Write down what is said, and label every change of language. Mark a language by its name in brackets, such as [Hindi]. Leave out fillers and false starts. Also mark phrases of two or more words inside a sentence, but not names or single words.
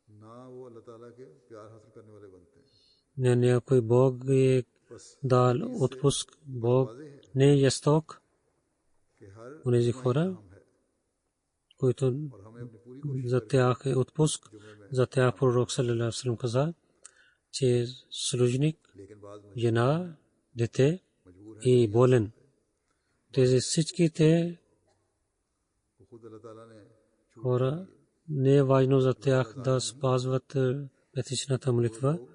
[Bulgarian] Някой Бог е дал отпуск, Бог не е жесток. Онези хора, които за тях е отпуск, за тях пророк [Arabic] صلى الله عليه وسلم [Bulgarian] каза, че служник, жена, дете и болен. Тези всичките хора не е важно за тях да спазват петъчната молитва,